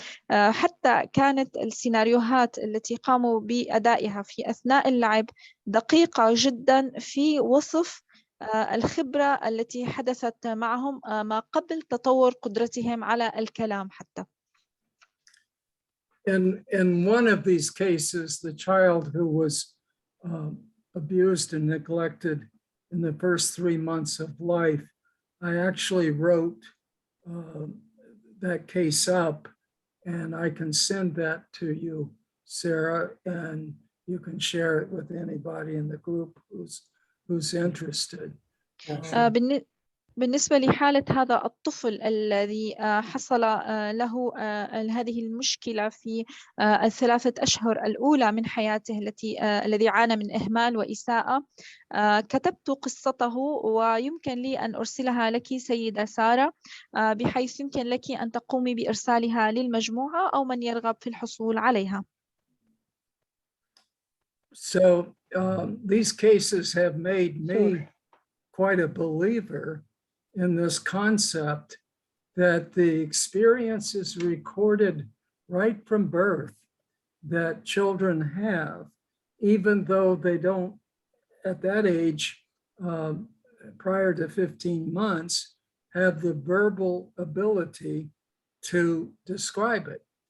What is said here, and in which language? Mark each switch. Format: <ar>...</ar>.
<ar>حتى كانت السيناريوهات التي قاموا بأدائها في أثناء اللعب دقيقة جدا في وصف الخبرة التي حدثت معهم ما قبل تطور قدرتهم على الكلام حتى.</ar> <en>In one of these cases, the child who was abused and neglected in the first 3 months of life, I actually wrote that case up, and I can send that to you, Sarah, and you can share it with anybody in the group who's interested.</en> <ar>بالنسبة لحالة هذا الطفل الذي حصل له هذه المشكلة في 3 أشهر الأولى من حياته الذي عانى من إهمال وإساءة، كتبت قصته ويمكن لي أن أرسلها لك سيدة سارة، بحيث يمكن لك أن تقومي بإرسالها للمجموعة أو من يرغب في الحصول عليها.</ar> <en>So these cases have made me quite a believer in this concept that the experience is recorded right from birth that children have, even though they don't, at that age, prior to 15 months, have the verbal ability to describe it.</en>